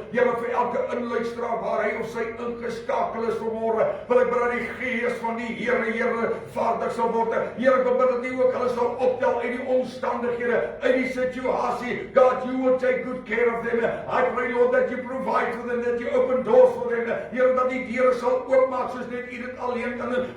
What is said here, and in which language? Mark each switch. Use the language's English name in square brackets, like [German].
[Afrikaans] Here, vir elke inluisteraar waar hy of sy ingeskakel is vanmôre, wil ek bid dat die Gees van die Here vaardig sal word. Here, ek wil bid dat U ook hulle sal optel uit die omstandighede, uit die situasie. [English] God, You will take good care of them. I pray, Lord, that You provide for them, that You open doors for them. [Afrikaans] Here, dat die deure sal oopmaak soos net U dit alleen kan doen.